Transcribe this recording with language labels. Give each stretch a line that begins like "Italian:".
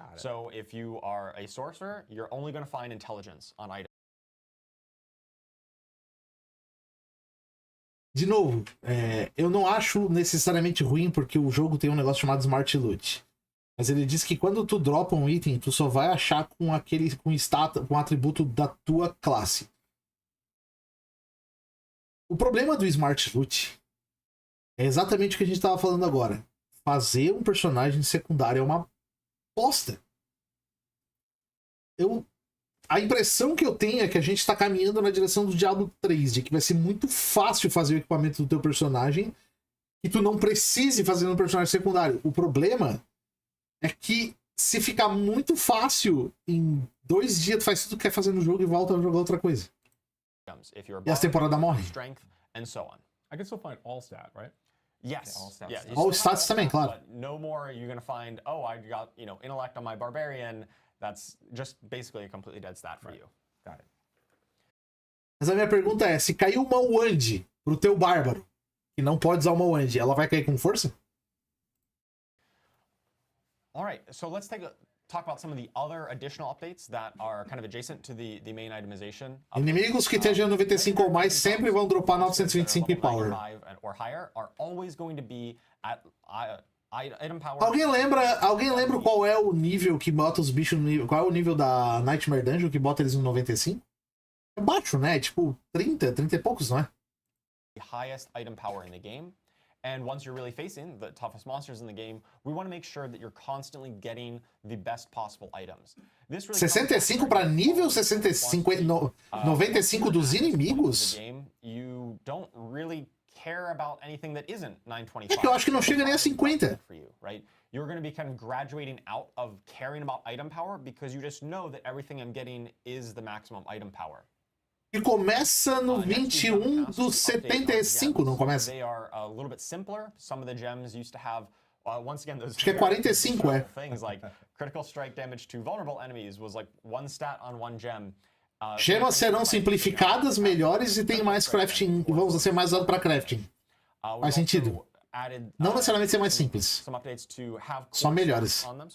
English: So if you are a sorcerer, you're only going to find intelligence on items.
Portuguese: De novo, eu não acho necessariamente ruim porque o jogo tem um negócio chamado Smart Loot. Mas ele diz que quando tu dropa um item, tu só vai achar com com atributo da tua classe. O problema do Smart Loot é exatamente o que a gente estava falando agora. Fazer um personagem secundário é uma bosta. A impressão que eu tenho é que a gente está caminhando na direção do Diablo 3, de que vai ser muito fácil fazer o equipamento do teu personagem e tu não precise fazer um personagem secundário. O problema é que se ficar muito fácil, em 2 dias tu faz tudo que quer fazer no jogo e volta a jogar outra coisa. E as temporadas morrem.
English: I can still find all stat, right? Yes.
Portuguese: All stats também, claro.
English: But no more you're going to find, I got, intellect on my barbarian. That's just basically a completely dead stat for you. Got it.
Portuguese: Mas a minha pergunta é, se caiu uma wand pro teu bárbaro, que não pode usar uma wand, ela vai cair com força?
English: All right, so let's talk about some of the other additional updates that are kind of adjacent to the main itemization.
Portuguese: Inimigos que estejam 95 ou mais sempre vão dropar 925 em power.
English: Or higher are always going to be at item power.
Portuguese: Alguém lembra qual é o nível que bota os bichos no nível? Qual é o nível da Nightmare Dungeon que bota eles no 95? É baixo, né? Tipo 30 e poucos, não é?
English: The highest item power in the game. And once you're really facing the toughest monsters in the game, we want to make sure that you're constantly getting the best possible items. This really
Portuguese: 65 para nível 65, 95 dos inimigos?
English: You don't really care about anything that isn't 925.
Portuguese: É que eu acho que não chega nem a 50.
English: Right? You're going to be kind of graduating out of caring about item power because you just know that everything I'm getting is the maximum item power.
Portuguese: E começa no 21 dos 75, não começa?
English: They are a little bit simpler. Some of the gems used to have once again those
Portuguese: acho que é 45,
English: things like critical strike damage to vulnerable enemies was like 1 stat on 1 gem.
Portuguese: Gemas serão simplificadas, melhores e tem mais crafting, vão ser mais usados para crafting. Faz sentido. Não necessariamente ser mais simples. Só melhores.